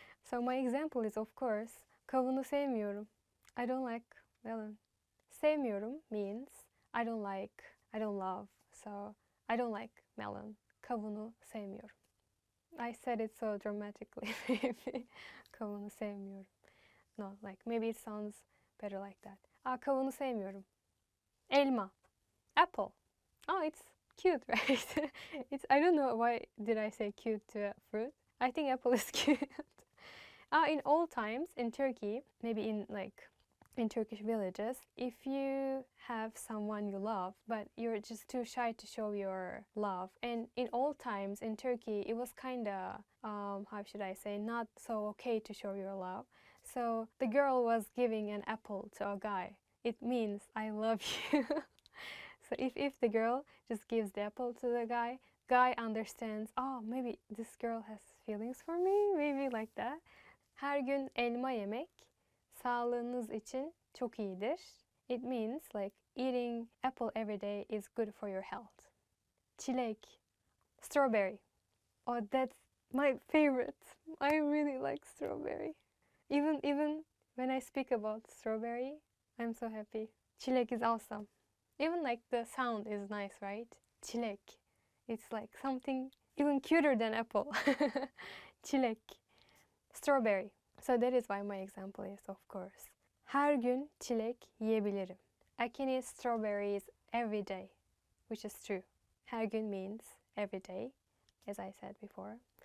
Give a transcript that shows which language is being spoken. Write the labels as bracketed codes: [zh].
[en] So my example is, of course, [tr] kavunu sevmiyorum. [en] I don't like melon. Sevmiyorum means I don't like, I don't love. So I don't like melon. [tr] Kavunu sevmiyorum. [en] I said it so dramatically, maybe. [tr] Kavunu sevmiyorum. [en] No, like maybe it sounds better like that. [tr] Kavunu sevmiyorum. Elma. Apple. [en] Oh, it's cute, right? It's, I don't know why did I say cute to a fruit. I think apple is cute. In old times in Turkey, maybe in Turkish villages, if you have someone you love, but you're just too shy to show your love. And in old times in Turkey, it was kind of, how should I say, not so okay to show your love. So the girl was giving an apple to a guy. It means I love you. So if the girl just gives the apple to the guy understands, oh, maybe this girl has feelings for me, maybe like that. [tr] Her gün elma yemek sağlığınız için çok iyidir. [en] It means like eating apple every day is good for your health. Çilek, strawberry. Oh, that's my favorite. I really like strawberry. Even when I speak about strawberry, I'm so happy. Çilek is awesome. Even like the sound is nice, right? Çilek. It's like something even cuter than apple. Çilek. Strawberry. So that is why my example is, of course. [tr] Her gün çilek yiyebilirim. [en] I can eat strawberries every day, which is true. Her gün means every day, as I said before.